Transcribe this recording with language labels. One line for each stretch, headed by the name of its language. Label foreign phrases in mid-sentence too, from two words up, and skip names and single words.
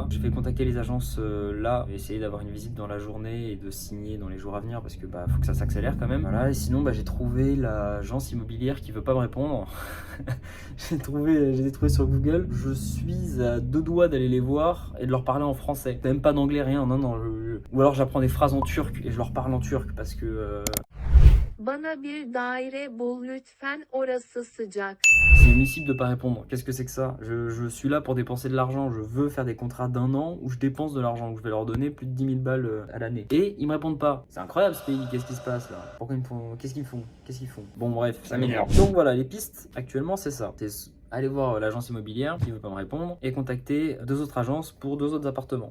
French: Je vais contacter les agences là, essayer d'avoir une visite dans la journée et de signer dans les jours à venir parce que faut que ça s'accélère quand même. Voilà, et sinon j'ai trouvé l'agence immobilière qui veut pas me répondre. J'ai trouvé sur Google. Je suis à 2 doigts d'aller les voir et de leur parler en français. Même pas d'anglais, rien. Non. Ou alors j'apprends des phrases en turc et je leur parle en turc parce que.
Turkish: Bana bir daire bul lütfen, orası sıcak.
French: C'est inadmissible de pas répondre. Qu'est-ce que c'est que ça? Je suis là pour dépenser de l'argent. Je veux faire des contrats d'1 an où je dépense de l'argent, où je vais leur donner plus de 10 000 balles à l'année. Et ils me répondent pas. C'est incroyable ce pays. Qu'est-ce qui se passe là? Pourquoi ils me font? Qu'est-ce qu'ils font? Bon bref, ça m'énerve. Donc voilà, les pistes actuellement c'est ça. C'est aller voir l'agence immobilière qui veut pas me répondre et contacter 2 autres agences pour 2 autres appartements.